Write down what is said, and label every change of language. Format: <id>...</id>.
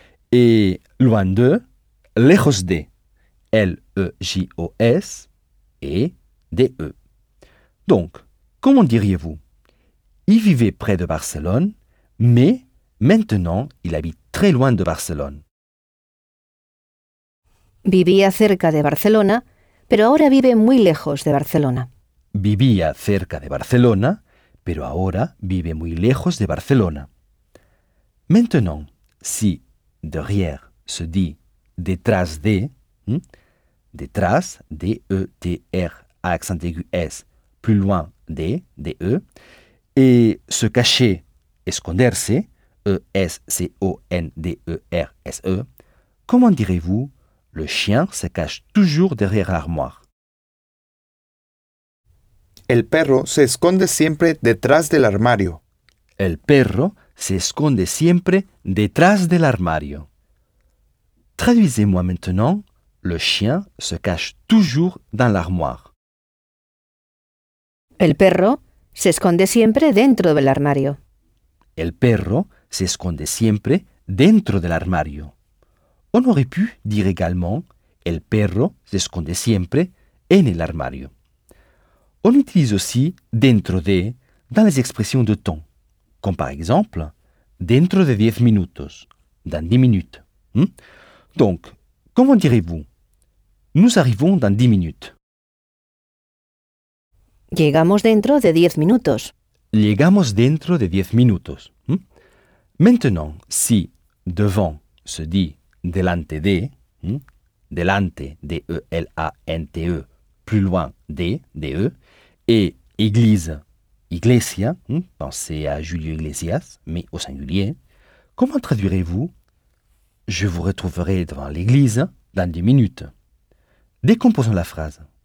<fr>Et loin de, lejos de, L-E-J-O-S, et D-E. Donc, comment diriez-vous ? Il vivait près de Barcelone, mais maintenant il habite très loin de Barcelone.</fr> <es>Vivía cerca de Barcelona, pero ahora vive muy lejos de Barcelona. Vivía cerca de Barcelona, pero ahora vive muy lejos de Barcelona.</es> <fr>Maintenant, si derrière se dit detrás de, detrás, D-E-T-R, à accent aigu S, plus loin, D, D-E, et se cacher, esconderse, E-S-C-O-N-D-E-R-S-E, comment direz-vous? Le chien se cache toujours derrière l'armoire.</fr> <es>El perro se esconde siempre detrás del armario. El perro se esconde siempre detrás del armario.</es> <fr>Traduisez-moi maintenant. Le chien se cache toujours dans l'armoire.</fr> <es>El perro se esconde siempre dentro del armario. El perro se esconde siempre dentro del armario.</es> <fr>On aurait pu dire également «</fr> <es>El perro se esconde siempre en el armario ».</es> <fr>On utilise aussi « dentro de » dans les expressions de temps, comme par exemple «</fr> <es>dentro de 10 minutos</es> <fr>», dans 10 minutes. Donc, comment direz-vous « Nous arrivons dans 10 minutes ».</fr> <es>Llegamos dentro de 10 minutos. Llegamos dentro de 10 minutos.</es> <fr>Maintenant, si « devant » se dit delante de, delante, D-E-L-A-N-T-E, plus loin, D, D-E, et église, iglesia, pensez à Julio Iglesias, mais au singulier, comment traduirez-vous « Je vous retrouverai devant l'église dans 10 minutes » Décomposons la phrase.</fr>